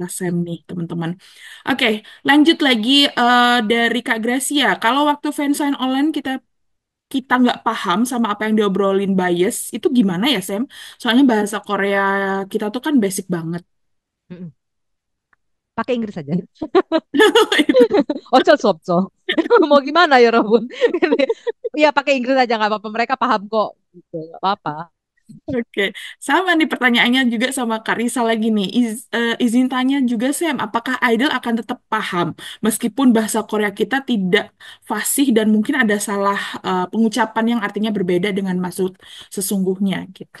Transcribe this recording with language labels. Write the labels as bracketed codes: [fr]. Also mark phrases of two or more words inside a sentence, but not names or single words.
[id] kata Sam nih teman-teman. Oke, lanjut lagi dari Kak Gracia. Kalau waktu [en] fansign online [id] kita kita nggak paham sama apa yang diobrolin bias, itu gimana ya Sam? Soalnya bahasa Korea kita tuh kan basic banget. Mm-mm. Pakai Inggris aja. Itu. [ko] 어쩔 수 없죠. [id] mau gimana ya Robun? Iya pakai Inggris aja nggak apa-apa. Mereka paham kok. Gitu, nggak apa-apa. Oke, sama nih pertanyaannya juga sama Kak Risa lagi nih. Izin tanya juga Sam, apakah Idol akan tetap paham meskipun bahasa Korea kita tidak fasih dan mungkin ada salah pengucapan yang artinya berbeda dengan maksud sesungguhnya gitu.